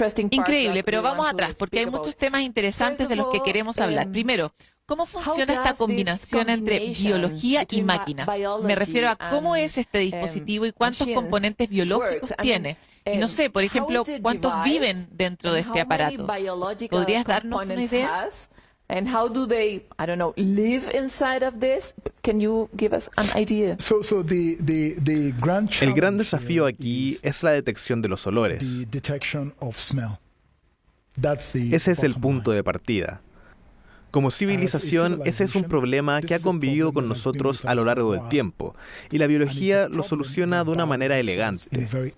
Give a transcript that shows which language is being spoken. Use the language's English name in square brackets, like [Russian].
[Spanish] Increíble, pero vamos atrás, porque hay muchos temas interesantes de los que queremos hablar. Primero, ¿cómo funciona esta combinación entre biología y máquinas? Me refiero a cómo es este dispositivo y cuántos componentes biológicos tiene. Y no sé, por ejemplo, ¿cuántos viven dentro de este aparato? ¿Podrías darnos una idea? [English] And how do they, I don't know, live inside of this? Can you give us an idea? [Spanish] El gran desafío aquí es la detección de los olores. Ese es el punto de partida. Como civilización, ese es un problema que ha convivido con nosotros a lo largo del tiempo, y la biología lo soluciona de una manera elegante.